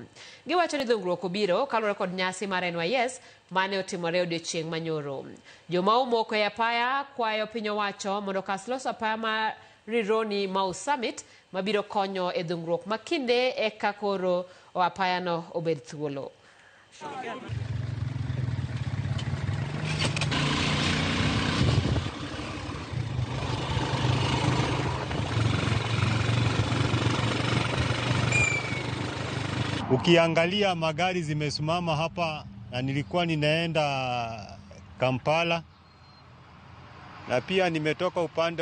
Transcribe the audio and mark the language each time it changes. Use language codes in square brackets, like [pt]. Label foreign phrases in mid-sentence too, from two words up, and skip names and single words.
[luo] Giwacho ni dhungruok obiro kaluwore kod nyasi mar NYS mane otimore odiochieng' manyoro. Joma omoko e apaya kwayo piny owacho mondo kas loso apaya ma Rironi Mau Summit mabiro konyo e dhungruok makinde eka koro apaya no obed thuolo. [sw] Ukiangalia magari zimesimama hapa na nilikuwa ninaenda Kampala na pia nimetoka upande